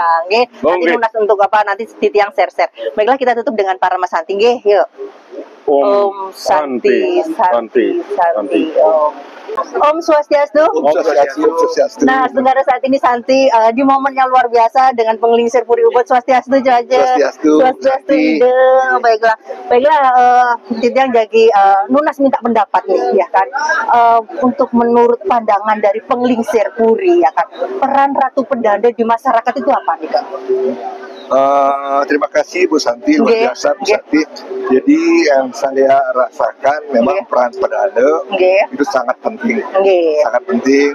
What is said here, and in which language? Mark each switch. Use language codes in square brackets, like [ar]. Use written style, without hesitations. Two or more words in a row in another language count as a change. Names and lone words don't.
[id] Nanti lunas untuk nanti Titiang share. Baiklah, kita tutup dengan para Mas Santi. Yuk. Om Santi. Om Swastiastu. Nah, sebenarnya saat ini Santi di momen yang luar biasa dengan penglingsir Puri Ubud. Swastiastu aja. Swastiastu. Baiklah, Titiang jadi Nunas minta pendapat nih ya kan. Untuk menurut pandangan dari penglingsir Puri ya kan, peran Ratu Pedande di masyarakat itu apa nih Kak? Terima kasih Bu Santi, luar biasa Bu Santi. Jadi yang saya rasakan memang peran Pedande itu sangat penting, sangat penting.